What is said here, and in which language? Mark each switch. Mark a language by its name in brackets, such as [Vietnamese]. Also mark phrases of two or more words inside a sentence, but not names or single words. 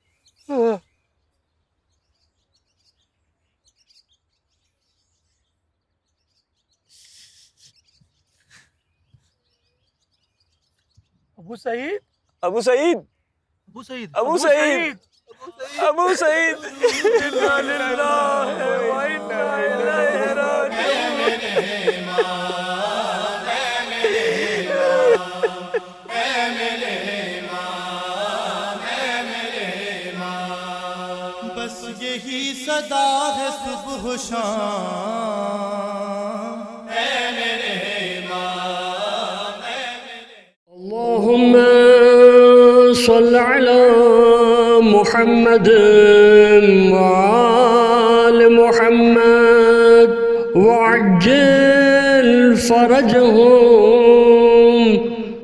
[Arabic] अबू सईद, अबू सईद, अबू सईद, अबू सईद, अबू सईद, إنا لله وإنا إليه راجعون. [Hindi] बस यही सदा है सुबह शाम, ऐ मेरे इमाम, [Arabic] اللهم صل على محمد وآل محمد وعجل فرجهم